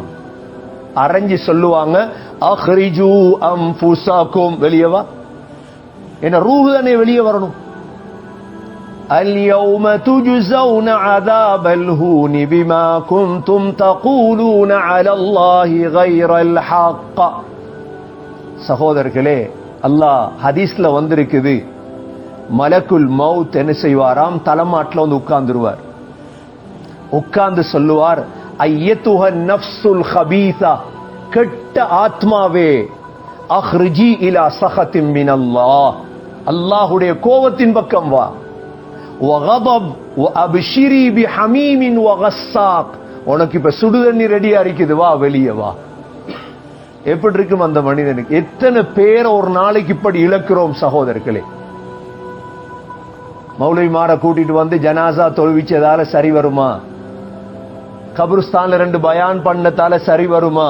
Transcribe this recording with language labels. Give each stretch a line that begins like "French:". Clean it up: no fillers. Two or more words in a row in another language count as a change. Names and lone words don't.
Tamil: அரைஞ்சி சொல்லுவாங்க,
Arabic: أخرجوا أنفسكم,
Tamil: வெளியே வா. என்ன ரூஹ் தானே வெளியே வரணும்.
Arabic: اليوم تجزون عذاب الهون بما كنتم تقولون على الله غير الحق.
Tamil: சகோதரர்களே, அல்லாஹ் ஹதீஸ்ல வந்திருக்குது,
Arabic: ملك الموت
Tamil: என்ன செய்வாராம், தலமாட்டில் வந்து உட்கார்ந்துருவார். உட்கார்ந்து சொல்லுவார்,
Arabic: أيتها النفس الخبيثة,
Tamil: கெட்ட ஆத்மாவே,
Arabic: اخرجي إلى سخط من الله,
Tamil: அல்லாஹ்வுடைய கோபத்தின் பக்கம் வா.
Arabic: وغضب وابشري بحميم وغساق,
Tamil: உனக்கு இப்ப சுடுதண்ணி ரெடியா இருக்குது, வா வெளியே வா. எப்படி இருக்கும் அந்த மனிதனுக்கு? எத்தனை பேரை ஒரு நாளைக்கு இப்படி இழக்கிறோம் சகோதரர்களே. மௌலவிமார கூட்டிட்டு வந்து ஜனாசா தொழுவிச்சதால சரி வருமா? கபருஸ்தான்ல 2 பயான் பண்ணதால சரி வருமா?